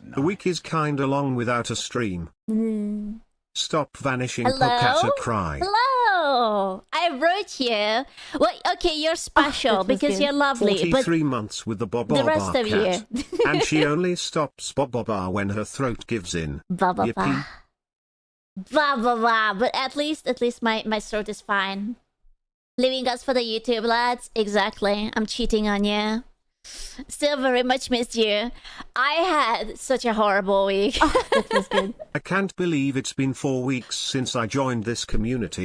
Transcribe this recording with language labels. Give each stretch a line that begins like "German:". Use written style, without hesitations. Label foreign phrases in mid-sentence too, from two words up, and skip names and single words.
English: The week is kinda long without a stream. Stop vanishing, Hello? Pocata cry. Hello! Oh, I wrote you. Well, okay, you're special because you're lovely. 43 months with the the rest of cat. you. And she only stops when her throat gives in. Ba ba Yippee. ba. Ba ba ba. But at least my throat is fine. Leaving us for the YouTube, lads. Exactly. I'm cheating on you. Still very much missed you. I had such a horrible week. That was good. I can't believe it's been 4 weeks since I joined this community.